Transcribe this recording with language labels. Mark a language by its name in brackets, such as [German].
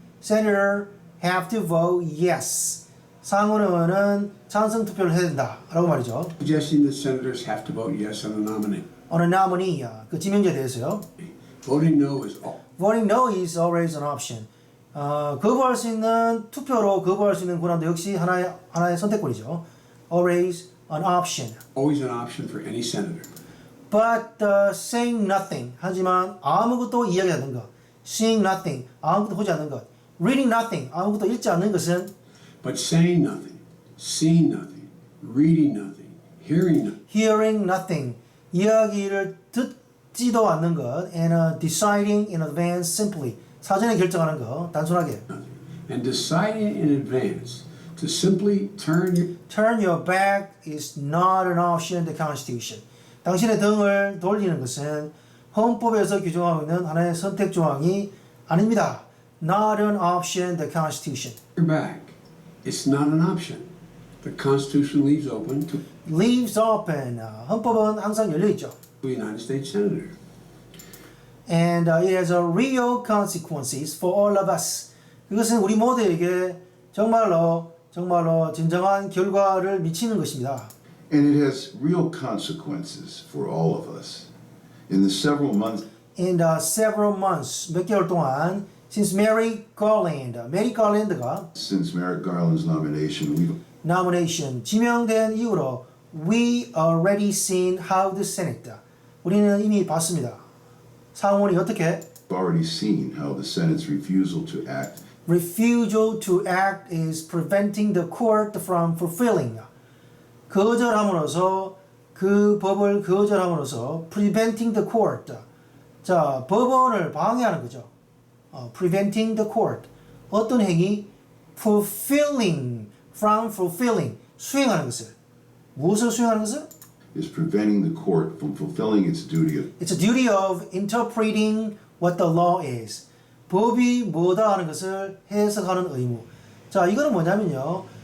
[English] Senator have to vote yes. [Korean] 상원 의원은 찬성 투표를 해야 된다라고 말이죠. [English] suggesting that senators have to vote yes on a nominee. On a nominee, [Korean] 그 지명자에 대해서요. [English] Voting no is all. Voting no is always an option. [Korean] 거부할 수 있는 투표로 거부할 수 있는 권한도 역시 하나의 선택권이죠. [English] Always an option. Always an option for any senator. But saying nothing. [Korean] 하지만 아무것도 이야기하지 않는 것. [English] Seeing nothing. [Korean] 아무것도 보지 않는 것. [English] Reading nothing. [Korean] 아무것도 읽지 않는 것은 [English] But saying nothing, seeing nothing, reading nothing, hearing nothing. hearing nothing. [Korean] 이야기를 듣지도 않는 것. [English] And deciding in advance simply. [Korean] 사전에 결정하는 것. 단순하게. [English] And deciding in advance to simply Turn your back is not an option in the Constitution. [Korean] 당신의 등을 돌리는 것은 헌법에서 규정하고 있는 하나의 선택 조항이 아닙니다. [English] Not an option in the Constitution. your back. It's not an option. The Constitution leaves open to Leaves open. [Korean] 헌법은 항상 열려 있죠. [English] a United States senator. And it has a real consequences for all of us. [Korean] 그것은 우리 모두에게 정말로 진정한 결과를 미치는 것입니다. [English] And it has real consequences for all of us. In the several months In the several months, [Korean] 몇 개월 동안 [English] since Merrick Garland가 since Merrick Garland's nomination, we've nomination [Korean] 지명된 이후로 [English] we already seen how the Senate [Korean] 우리는 이미 봤습니다. 상원이 어떻게 [English] already seen how the Senate's refusal to act refusal to act is preventing the court from fulfilling [Korean] 거절함으로써 그 법을 거절함으로써 [English] preventing the court [Korean] 자 법원을 방해하는 거죠. [English] preventing the court [Korean] 어떤 행위 [English] fulfilling from fulfilling [Korean] 수행하는 것을 무엇을 수행하는 것을 [English] is preventing the court from fulfilling its duty of It's a duty of interpreting what the law is. [Korean] 법이 뭐다 하는 것을 해석하는 의무. 자, 이거는 뭐냐면요.